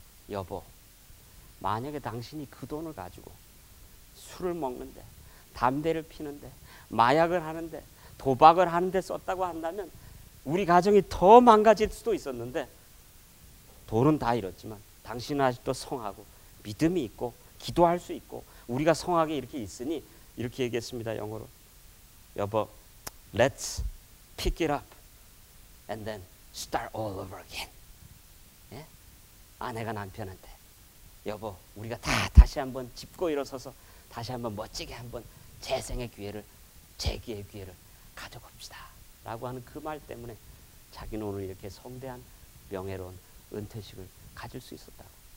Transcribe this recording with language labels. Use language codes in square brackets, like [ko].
[ko] 여보, 만약에 당신이 그 돈을 가지고 술을 먹는데 담배를 피는데 마약을 하는데 도박을 하는데 썼다고 한다면 우리 가정이 더 망가질 수도 있었는데 돈은 다 잃었지만 당신은 아직도 성하고 믿음이 있고 기도할 수 있고 우리가 성하게 이렇게 있으니 이렇게 얘기했습니다. 영어로. 여보, [en] let's pick it up and then start all over again. [ko] 예? 아내가 남편한테 여보, 우리가 다시 한번 짚고 일어서서 다시 한번 멋지게 한번 재생의 기회를 재기의 기회를 가져봅시다 라고 하는 그 말 때문에 자기는 오늘 이렇게 성대한 명예로운 은퇴식을 가질 수 있었다고.